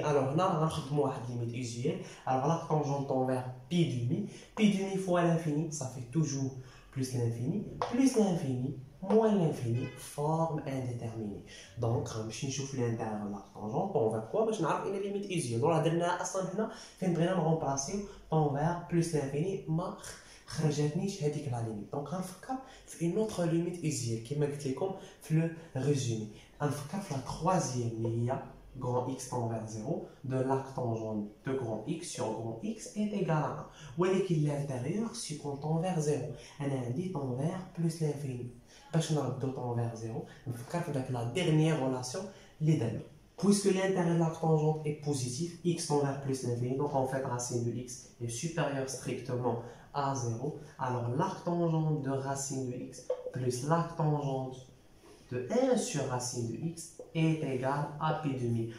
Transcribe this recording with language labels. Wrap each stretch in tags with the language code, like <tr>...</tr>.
<fr>Alors là, on a une limite usuelle. Alors l'arctangente tend vers pi demi fois l'infini, ça fait toujours plus l'infini moins l'infini, forme indéterminée. Donc, je vais voir l'intérieur de l'arctangente tend vers quoi? Je vais voir une limite usuelle. Donc, la dernière, on va remplacer tend vers plus l'infini,</fr> <ar>ما خرجتنيش هذيك لا ليميت. دونك غنفكر في</ar> <fr>une autre limite usuelle</fr> <ar>كما قلت لكم في لو ريزومي. غنفكر في لا</ar> <fr>troisième</fr> <ar>اللي هي</ar> <fr>grand x tend vers 0 de l'arctangente de grand x sur grand x est égal à 1.</fr> <ar>ولكن</ar> <fr>l'intérieur si on tend vers 0</fr> <ar>انا عندي</ar> <fr>tend vers plus l'infini.</fr> <ar>باش نردو</ar> <fr>tend vers 0</fr> <ar>نفكر في داك</ar> <fr>la dernière relation</fr> <ar>اللي درنا.</ar> <fr>Puisque l'intérieur de l'arctangente est positif, x tend vers plus l'infini, donc en fait racine de x est supérieure strictement à 0, alors l'arctangente de racine de x plus l'arctangente de 1 sur racine de x est égal à pi demi.</fr>